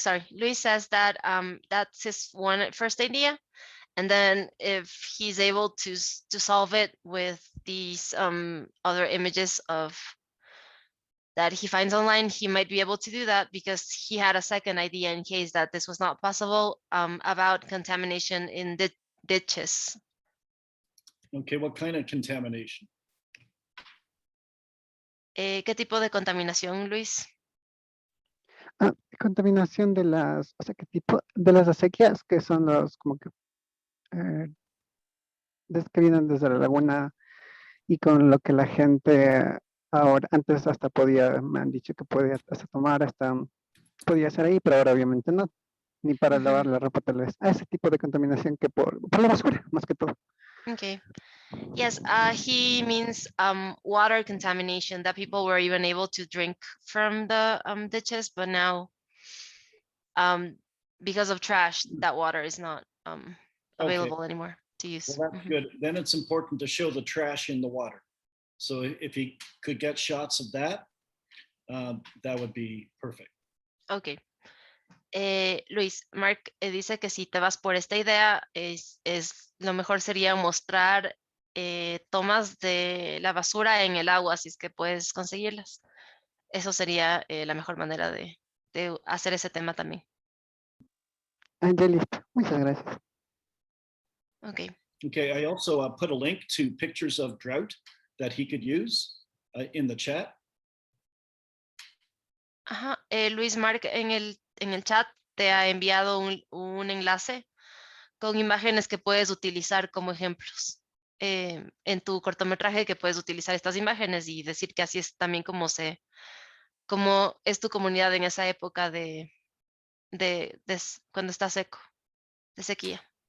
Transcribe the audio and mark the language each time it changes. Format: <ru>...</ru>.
<en>Luis says that that's his first idea, and then if he's able to solve it with these other images that he finds online, he might be able to do that, because he had a second idea in case that this was not possible, about contamination in the ditches. Okay, what kind of contamination?</en> <es>¿Qué tipo de contaminación, Luis? Contaminación de las, o sea, ¿qué tipo? De las acequias, que son los como que que vienen desde la laguna y con lo que la gente ahora, antes hasta podía, me han dicho que podía hasta tomar, hasta podía hacer ahí, pero ahora obviamente no, ni para lavar la ropa tal vez. Ese tipo de contaminación que por la basura, más que todo.</es> <en>Okay. Yes, he means water contamination, that people were even able to drink from the ditches, but now because of trash, that water is not available anymore to use. Well, that's good. Then it's important to show the trash in the water. So if he could get shots of that, that would be perfect. Okay.</en> <es>Luis, Mark dice que si te vas por esta idea, es lo mejor sería mostrar tomas de la basura en el agua, si es que puedes conseguirlas. Eso sería la mejor manera de hacer ese tema también. Ya listo. Muchas gracias.</es> <en>Okay. Okay, I also put a link to pictures of drought that he could use in the chat. Ajá.</en> <es>Luis, Mark en el chat te ha enviado un enlace con imágenes que puedes utilizar como ejemplos en tu cortometraje, que puedes utilizar estas imágenes y decir que así es también como es tu comunidad en esa época de cuando está seco, de sequía.</es>